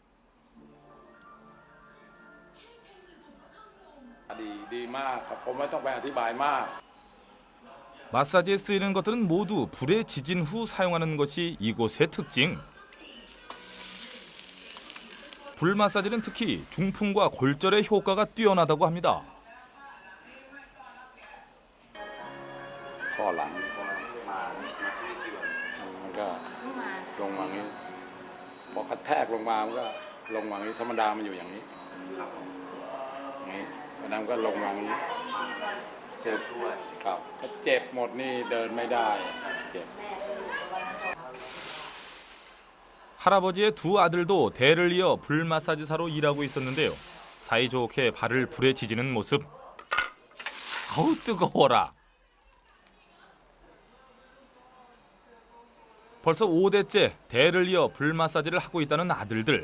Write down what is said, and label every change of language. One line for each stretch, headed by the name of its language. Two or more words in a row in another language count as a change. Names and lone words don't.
Korean: 마사지에 쓰이는 것들은 모두 불에 지진 후 사용하는 것이 이곳의 특징. 불 마사지는 특히 중풍과 골절의 효과가 뛰어나다고 합니다.
Thai: ข้อหลังมามันก็ลงมาอย่างนี้พอกระแทกลงมามันก็ลงมาอย่างนี้ธรรมดามันอยู่อย่างนี้อย่างนี้แล้วน้ำก็ลงมาอย่างนี้เจ็บด้วยครับก็เจ็บหมดนี่เดินไม่ได้เจ็บ
Korean: 할아버지의 두 아들도 대를 이어 불 마사지사로 일하고 있었는데요. 사이좋게 발을 불에 지지는 모습. 아우 뜨거워라. 벌써 5대째 대를 이어 불 마사지를 하고 있다는 아들들.